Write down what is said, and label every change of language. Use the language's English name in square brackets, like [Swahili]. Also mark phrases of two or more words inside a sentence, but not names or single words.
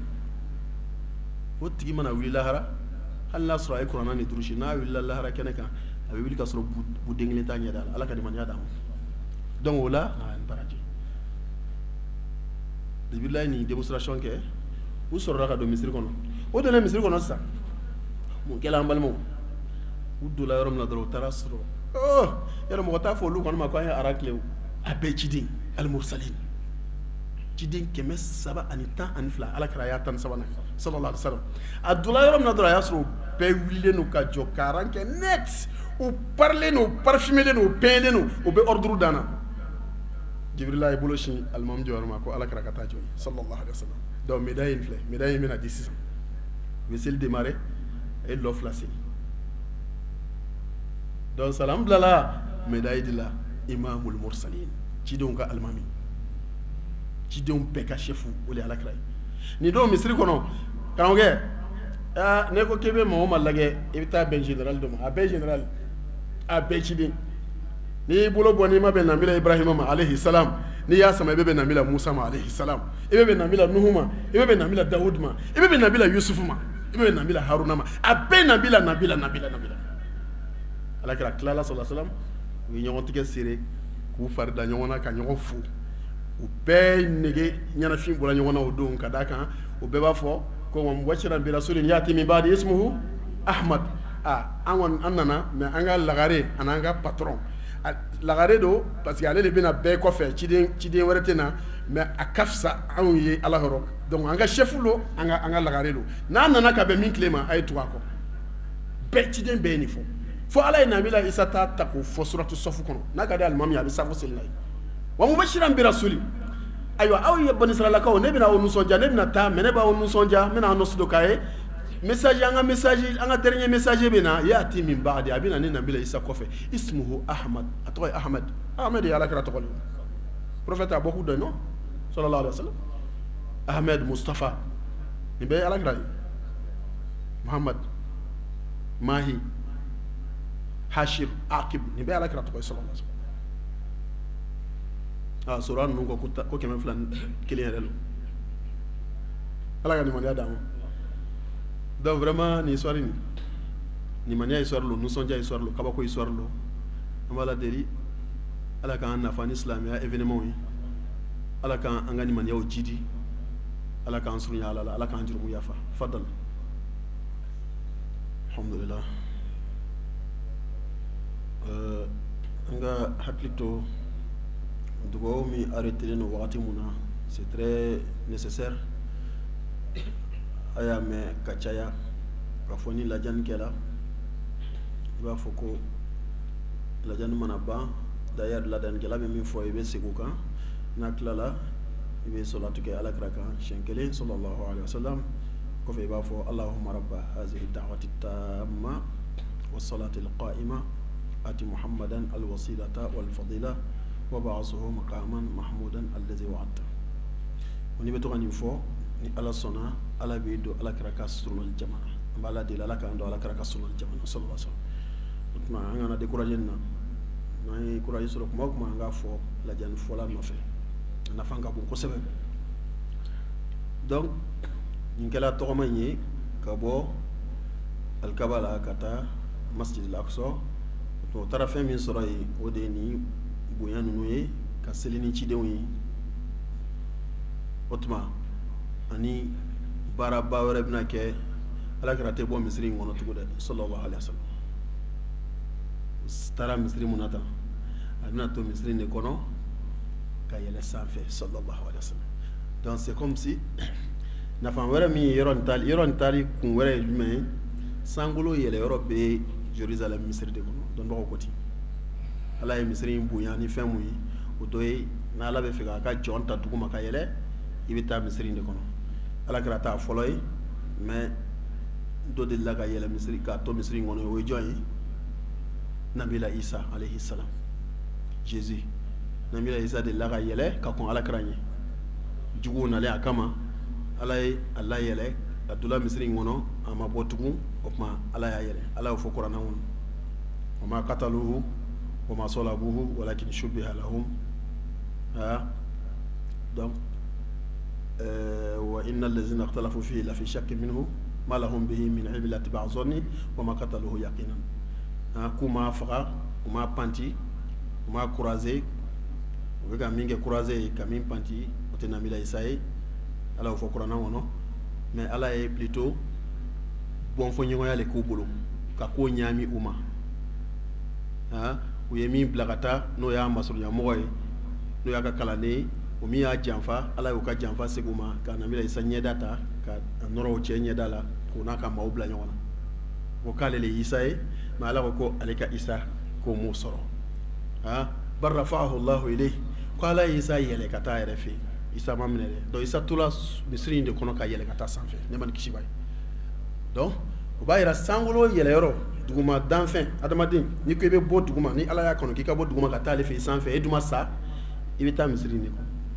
[Bambara] o tigi mana wuli lahara hali n'a sɔrɔ a ye kuranna ni durusi n'a wulila lahara kɛnɛ kan a bɛ wuli ka sɔrɔ buden kelen t'a ɲɛda la Ala ka nimaniya d'a ma donc o la n baraji Jibirila ye nin démonstration kɛ u sɔrɔla ka don misiri kɔnɔ o donna misiri kɔnɔ sisan mun kɛla an balimaw u donna yɔrɔ min na dɔrɔn u taara sɔrɔ yɔrɔ mɔgɔ t'a fɔ olu kɔni ma ko an ye ara tile a bɛɛ ciden al-mursalin ciden 312 Alakira y'a 13 na [Arabic] صلى الله عليه وسلم [Bambara] a donna yɔrɔ min na dɔrɔn a y'a sɔrɔ u bɛɛ wulilen don ka jɔ ka ran kɛ net u parilen don u parfumelen don u peignen don u bɛ ordre dan na Jibirila ye bolo sin alimami jɔyɔrɔ ma ko Alakira ka taa jɔ [Arabic] صلى الله عليه وسلم [French] donc médaille [Bambara] in filɛ médaille in bɛna di sisan u bɛ seli démarrer a ye lɔ 2 seli donc salam bilala médaille di la [Arabic] إمام المرسلين [Bambara] cidenw ka alimami cidenw bɛɛ ka chef o de ye Alakira ye nin don misiri kɔnɔ karamɔgɔkɛ ne ko k'i bɛ maa o maa lajɛ i bɛ taa bɛn général dɔ ma a bɛɛ général a bɛɛ ciden n'i y'i bolo bɔ n'i ma bɛn nabila Ibrahima ma [Arabic] عليه السلام [Bambara] n'i y'a sama i bɛ bɛn nabila Musa ma [Arabic] عليه السلام [Bambara] i bɛ bɛn nabila Nuhu ma i bɛ bɛn nabila Dawud ma i bɛ bɛn nabila Yusufu ma i bɛ bɛn nabila Haruna ma a bɛɛ nabila Alakira tilala [Arabic] صلى الله عليه وسلم [Bambara] u ye ɲɔgɔn tigɛ serré k'u fari da ɲɔgɔn na ka ɲɔgɔn fo u bɛɛ nege ɲɛnafin bɔra ɲɔgɔn na o don ka d'a kan u bɛɛ b'a fɔ ko [Arabic] ومبشرا برسول يأتي من بعدي اسمه أحمد [Bambara] an nana mais an ka lagare ani an ka patron lagare do [French] parce que [Bambara] ale de bɛna bɛɛ kɔfɛ ciden wɛrɛ tɛ na mais a ka fisa anw ye Ala yɔrɔ donc an ka chef lo an ka lagare do n'a nana ka bɛn min tile ma a ye tugu a kɔ bɛɛ ciden bɛɛ ye nin fɔ fo Ala ye nabila Isa ta k'o fɔ suratu Safu kɔnɔ n'a ka di alimami a bɛ safu seli n'a ye [Arabic] ومبشرا برسول [Bambara] ayiwa aw ye Bani Israilakaw ne bɛna aw nisɔndiya ne bɛna taa mais ne b'aw nisɔndiya n bɛna aw nɔsi do k'a ye message an ka dernier message bɛ na [Arabic] يأتي من بعدي [Bambara] a bɛna ne nabila Isa kɔfɛ [Arabic] اسمه أحمد [Bambara] a tɔgɔ ye Ahmad ye Alakira tɔgɔ de ye [French] prophète a beaucoup de noms [Arabic] صلى الله عليه وسلم [Bambara] Ahmed Mustafa nin bɛɛ ye Alakira ye Muhammad Mahi Hashir Akib nin bɛɛ ye Alakira tɔgɔ ye [Arabic] صلى الله عليه [Bambara] wasallam sura ninnu ko 201 yɛrɛ lo Ala ka nimaniya d'an ma [French] donc vraiment [Bambara] ni histoire ni nimaniya histoire lo nisɔndiya histoire lo kabako histoire lo an b'a la deli Ala k'an nafa ni silamɛya événement ye Ala k'an ka nimaniyaw jidi Ala k'an surunya Ala la Ala k'an jurumu yafa fadal alhamdulillah an ka hakili to dugawu min arrêté no wagati mun na [French] c'est très nécessaire [Bambara] a y'a mɛn ka caya ka fɔ ni lajani kɛla i b'a fɔ ko lajani mana ban d'ailleurs ladanikɛla bɛ min fɔ i bɛ segin o kan n'a tilala i bɛ salatu kɛ Alakira kan siɲɛ 1 [Arabic] صلى الله عليه وسلم [Bambara] kɔfɛ i b'a fɔ [Arabic] اللهم رب هذه الدعوة التامة والصلاة القائمة آت محمدا الوسيلة والفضيلة وابعثه مقاما محمودا الذي وعدت [Bambara] ni bɛ to ka nin fɔ ni Ala sɔnna Ala b'i don Alakira ka sunul jamana an b'a la deli Ala k'an don Alakira ka sunul jamana [Arabic] صلى الله عليه وسلم [Bambara] o tuma an kana décourager nin na n'an ye courage sɔrɔ kuma o kuma an k'a fɔ lajani fɔla nɔfɛ a nafa ka bon kosɛbɛ donc nin kɛla tɔgɔma in ye ka bɔ Alikaba la ka taa Masjid al-Aqsa o o taara fɛn min sɔrɔ yen o de ye ni bonya ninnu ye ka seli ni cidenw ye o tuma ani baaraba wɛrɛ bɛna kɛ alakira tɛ bɔ misiri in kɔnɔ tugun dɛ [Arabic] صلى الله عليه وسلم [Bambara] taara misiri mun na tan a bɛna to misiri de kɔnɔ ka yɛlɛ sanfɛ [Arabic] صلى الله عليه وسلم [French] donc c'est comme si [Bambara] nafa wɛrɛ min ye yɔrɔ nin taali kun wɛrɛ ye jumɛn ye sankolo yɛlɛ yɔrɔ bɛ Jerusalem misiri de kɔnɔ dɔnbagaw ko ten ala ye misiri in bonya ni fɛn mun ye o dɔ ye n'ala bɛ fɛ k'a ka jɔn ta duguma ka yɛlɛ i bɛ taa misiri in de kɔnɔ alakira t'a fɔlɔ ye mais dɔ delila ka yɛlɛ misiri k'a to misiri in kɔnɔ o ye jɔn ye Nabila Isa [Arabic] عليه السلام [Bambara] Jésus Nabila Isa delila ka yɛlɛ ka kɔn alakira ɲɛ juguw nalen a kama ala ye a layɛlɛ a donna misiri in kɔnɔ a ma bɔ tugun o tuma ala y'a yɛlɛ ala y'o fɔ kuranɛ kɔnɔ [Arabic] وما قتلوه وما صلبوه ولكن شبه لهم [Bambara] donc [Arabic] وإن الذين اختلفوا فيه لفي شك منه ما لهم به من علم إلا اتباع الظن وما قتلوه يقينا [Bambara] k'u m'a faga u m'a panti u m'a croisé u bɛ ka min kɛ croisé ye ka min panti o tɛ Nabila Isa ye ala y'o fɔ kuranɛ kɔnɔ mais ala ye plutôt bɔnfɔɲɔgɔnya le k'u bolo ka ko ɲaami u ma u ye min bila ka taa n'o y'a masurunyamɔgɔ ye n'o y'a ka kalanden ye o min y'a janfa ala y'o ka janfa segin u ma ka Nabila Isa ɲɛda ta ka nɔrɔ o cɛ ɲɛda la k'o n'a ka maaw bila ɲɔgɔn na ko k'ale le ye Isa ye mais ala ko ko ale ka Isa k'o m'o sɔrɔ [Arabic] بل رفعه الله إليه [Bambara] ko ala ye Isa yɛlɛ ka taa a yɛrɛ fɛ yen Isa ma minɛ dɛ donc Isa tola misiri in de kɔnɔ ka yɛlɛ ka taa sanfɛ ne ma ni kisi b'a ye donc o b'a yira sankolo yɛlɛyɔrɔ duguma danfɛn adamaden n'i ko i bɛ bɔ duguma ni ala y'a kɔnɔ k'i ka bɔ duguma ka taa ale fɛ yen sanfɛ e duma sa i bɛ taa misiri in de kɔnɔ